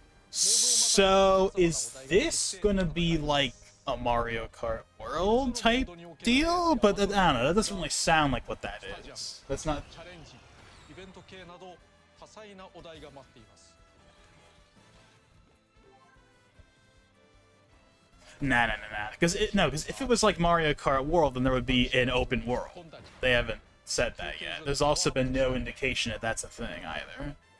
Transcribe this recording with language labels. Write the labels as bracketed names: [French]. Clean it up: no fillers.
[English] So, is this gonna be like a Mario Kart World type deal, but I don't know, that doesn't really sound like what that is. That's not... [Japanese] チャレンジイベント系など多彩なお題が待っています [English] Nah. Because if it was like Mario Kart World, then there would be an open world. They haven't said that yet. There's also been no indication that that's a thing either.